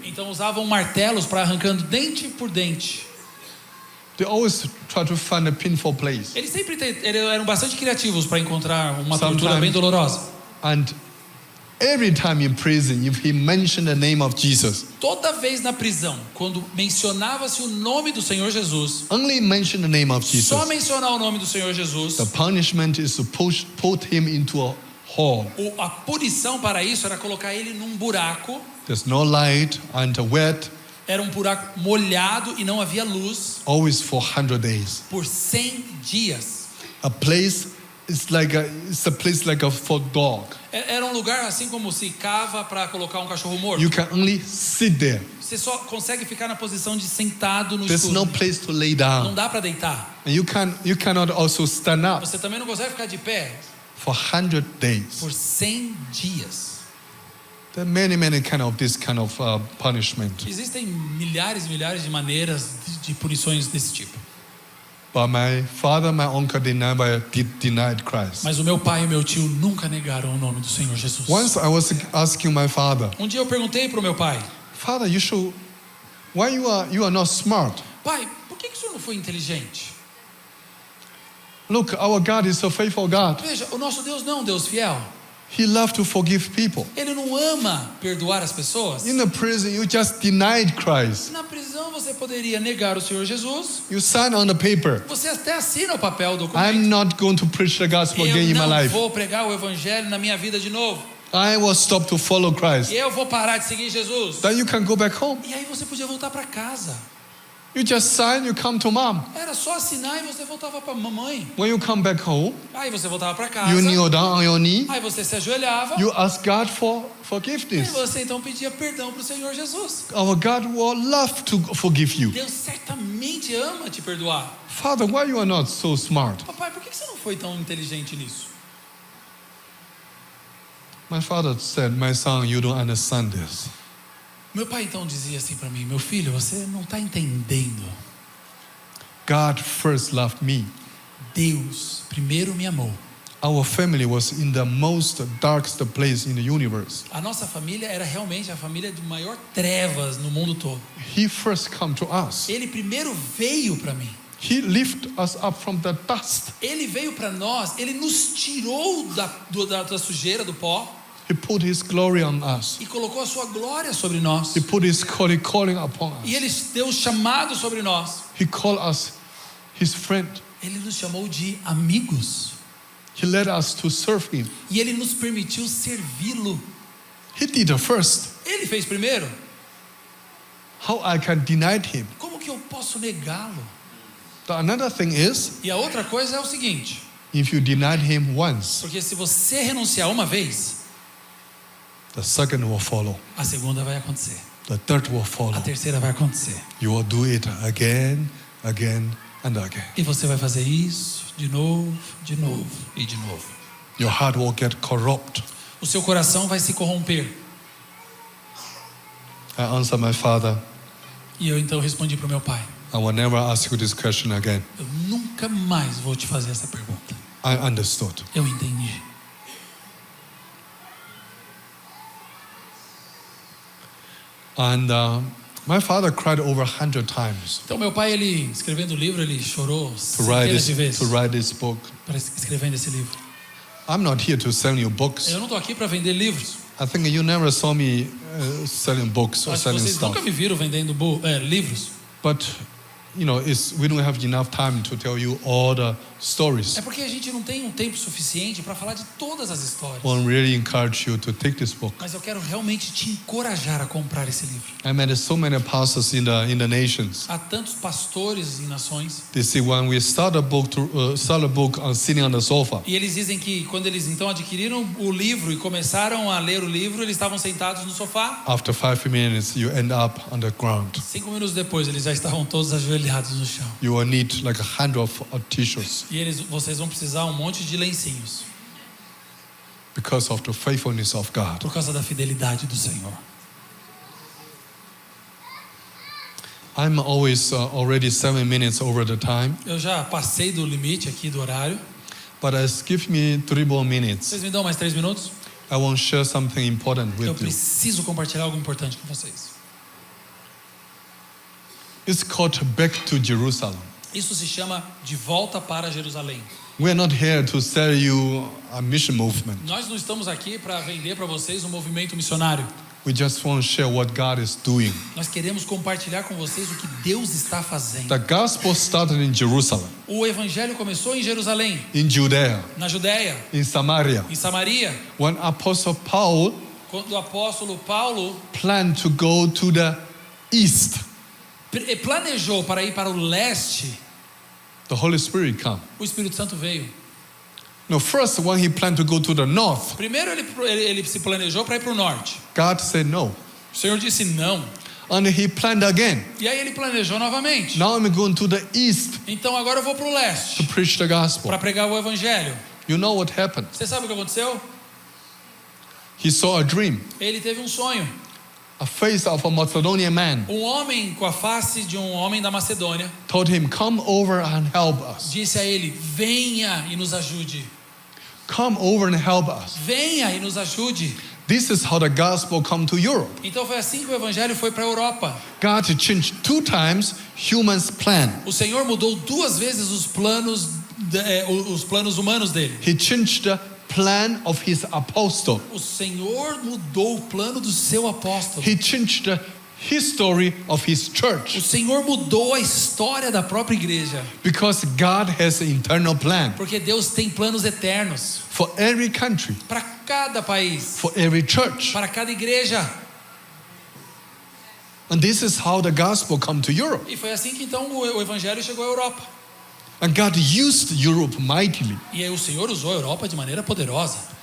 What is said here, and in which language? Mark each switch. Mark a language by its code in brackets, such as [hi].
[pt] Então usavam martelos para arrancando dente por dente. [en] They always try to find a painful place. [pt] Eles sempre eram bastante criativos para encontrar uma tortura [en] Sometimes- [pt] bem dolorosa. [en] And every time in prison, if he mentioned the name of Jesus, [pt] Toda vez na prisão, quando mencionava-se o nome do Senhor Jesus, [en] only mention the name of Jesus, [pt] só mencionar o nome do Senhor Jesus, [en] the punishment is to put him into a hole. [pt] a punição para isso era colocar ele num buraco. [en] There's no light and wet, [pt] Era um buraco molhado e não havia luz [en] always for 100 days. [pt] por 100 dias. [en] A place is it's a place like a for dog. [pt] Era um lugar assim como se cava para colocar um cachorro morto. [en] You can only sit there. [pt] Você só consegue ficar na posição de sentado no [en] There's [pt] escuro. [en] no place to lay [pt] Não [en] down. [pt] dá para deitar. [en] And you cannot also stand up [pt] Você também não consegue ficar de pé [en] for 100 days. [pt] por 100 dias. [en] There are many this kind of punishment. [pt] Existem milhares e milhares de maneiras de punições desse tipo. [en] But my father, my uncle, they never denied Christ. [pt] Mas o meu pai e meu tio nunca negaram o nome do Senhor Jesus. [en] Once I was asking my father, [pt] Um dia eu perguntei para o meu pai: [en] Father, why you are not smart? [pt] Pai, por que o senhor não foi inteligente? [en] Look, our God is a faithful God. [pt] Veja, o nosso Deus não é um Deus fiel. [en] He loves to forgive people. [pt] Ele não ama perdoar as pessoas. [en] In the prison, you just denied Christ. [pt] Na prisão você poderia negar o Senhor Jesus. [en] You sign on the paper. [pt] Você até assina o papel, o [en] I'm [pt] documento. [en] not going to preach the gospel again [pt] Eu [en] in my [pt] não [en] life. [pt] vou pregar o evangelho na minha vida de novo. [en] I will stop to follow Christ. [pt] E eu vou parar de seguir Jesus. [en] Then you can go back home. [pt] E aí você podia voltar para casa. [en] You just sign, you come to mom. [pt] Era só assinar e você voltava para mamãe. [en] When you come back home, [pt] Aí você voltava para casa. [en] you kneel down on your knee. [pt] Aí você se ajoelhava. [en] You ask God for [pt] E [en] forgiveness. [pt] você então pedia perdão para o Senhor Jesus. [en] Our God will love to forgive you. [pt] Deus certamente ama te perdoar. [en] Father, why you are not so smart? [pt] Papai, por que você não foi tão inteligente nisso? [en] My father said, my son, you don't understand this. [pt] Meu pai então dizia assim para mim: meu filho, você não está entendendo. [en] God first loved me. [pt] Deus primeiro me amou. [en] Our family was in the most darkest place in the universe. [pt] A nossa família era realmente a família de maior trevas no mundo todo. [en] He first come to us. [pt] Ele primeiro veio para mim. [en] He lifted us up from the dust. [pt] Ele veio para nós. Ele nos tirou da sujeira, do pó, [en] He put His glory on us. [pt] e colocou a sua glória sobre nós. [en] He put His calling upon us. [pt] E Ele deu o chamado sobre nós. [en] He called us His friend. [pt] Ele nos chamou de amigos. [en] He led us to serve Him. [pt] E Ele nos permitiu servi-lo. [en] He did the first. [pt] Ele fez primeiro. [en] How I can deny Him? [pt] Como que eu posso negá-lo? [en] Another thing is, [pt] E a outra coisa é o seguinte: [en] if you denied Him once, [pt] porque se você renunciar uma vez, [en] the second will follow. [pt] a segunda vai acontecer. [en] The third will follow. [pt] A terceira vai acontecer. [en] You will do it again, again, and again. [pt] E você vai fazer isso de novo e de novo. [en] Your heart will get corrupt. [pt] O seu coração vai se corromper. [en] I answered my father, [pt] E eu então respondi para o meu pai: [en] I will never ask you this question again. [pt] eu nunca mais vou te fazer essa pergunta. [en] I understood. [pt] Eu entendi. [en] And my father cried over 100 times [pt] Então meu pai, ele escrevendo o livro, ele chorou [en] to write [pt] centenas de vezes [en] this book. [pt] para escrevendo esse livro. [en] I'm not here to sell you books. [pt] Eu não estou aqui para vender livros. [en] I think you never saw me selling books or [pt] Acho que [en] selling [pt] vocês [en] stuff. [pt] nunca me viram vendendo livros. [en] But we don't have enough time to tell you all the stories. [pt] É porque a gente não tem um tempo suficiente para falar de todas as histórias. [en] I want really encourage you to take this book. [pt] Mas eu quero realmente te encorajar a comprar esse livro. [en] I met so many pastors in the nations. [pt] Há tantos pastores em nações. [en] They say when we start a book on sitting on the sofa, [pt] E eles dizem que quando eles então adquiriram o livro e começaram a ler o livro, eles estavam sentados no sofá. [en] after 5 minutes you end up on the ground. [pt] 5 minutos depois, eles já estavam todos ajoelhados no chão. [en] You will need like 100 of tissues [pt] E vocês vão precisar um monte de lencinhos [en] because of the faithfulness of God. [pt] por causa da fidelidade do Senhor. [en] I'm always already 7 minutes over the time, [pt] Eu já passei do limite aqui do horário. [en] but give me 3 more minutes. [pt] Vocês me dão mais 3 minutos? [en] I want to share something important [pt] Eu [en] with you. [pt] preciso compartilhar algo importante com vocês. [en] It's called Back to Jerusalem. [pt] Isso se chama De Volta para Jerusalém. [en] We're not here to sell you a mission movement. [pt] Nós não estamos aqui para vender para vocês um movimento missionário. [en] We just want to share what God is doing. [pt] Nós queremos compartilhar com vocês o que Deus está fazendo. [en] The gospel started in Jerusalem, [pt] O evangelho começou em Jerusalém, [en] in Judea, [pt] na Judéia, [en] in Samaria. [pt] em Samaria, [en] When Apostle Paul [pt] quando o apóstolo Paulo [en] planned to go to the east, [pt] planejou para ir para o leste, [en] the Holy Spirit came. [pt] o Espírito Santo veio. [en] No, first when he planned to go to the north, [pt] Primeiro ele se planejou para ir para o norte. [en] God said no. [pt] O Senhor disse não. [en] And he planned again. [pt] E aí ele planejou novamente. [en] Now I'm going to the east [pt] Então agora eu vou para o [en] to [pt] leste [en] preach the gospel. [pt] para pregar o evangelho. [en] You know what happened? [pt] Você sabe o que aconteceu? [en] He saw a dream, [pt] Ele teve um sonho. [en] a face of a Macedonian man. [pt] Um homem com a face de um homem da Macedônia [en] Told him, come over and help us. [pt] disse a ele: venha e nos ajude. [en] Come over and help us. [pt] Venha e nos ajude. [en] This is how the gospel come to Europe. [pt] Então foi assim que o evangelho foi para a Europa. [en] God changed 2 times humans' plan. [pt] O Senhor mudou 2 vezes os planos humanos dele. [en] He changed the plan of his apostle. [pt] O Senhor mudou o plano do seu apóstolo. [en] He changed the history of his [pt] O [en] church. [pt] Senhor mudou a história da própria igreja. [en] Because God has an eternal plan [pt] Porque Deus tem planos eternos [en] for every country, [pt] para cada país, [en] for every church. [pt] para cada igreja. [en] And this is how the gospel come to Europe. [pt] E foi assim que então o evangelho chegou à Europa. [en] And God used Europe mightily. [pt] E aí o Senhor usou a Europa de maneira poderosa.